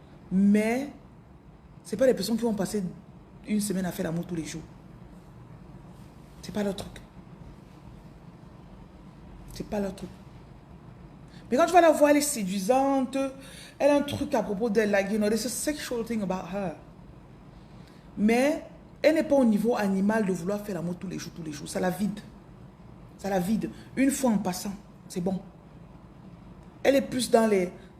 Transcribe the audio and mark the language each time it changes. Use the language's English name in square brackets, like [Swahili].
[French] Mais, ce n'est pas des personnes qui vont passer une semaine à faire l'amour tous les jours. C'est pas leur truc. C'est pas leur truc. Mais quand tu vas la voir, elle est séduisante. Elle a un truc à propos d'elle. [English] Like, you know, there's a sexual thing about her. [French] Mais elle n'est pas au niveau animal de vouloir faire l'amour tous les jours, tous les jours. Ça la vide. Ça la vide. Une fois en passant, c'est bon. Elle est plus dans les...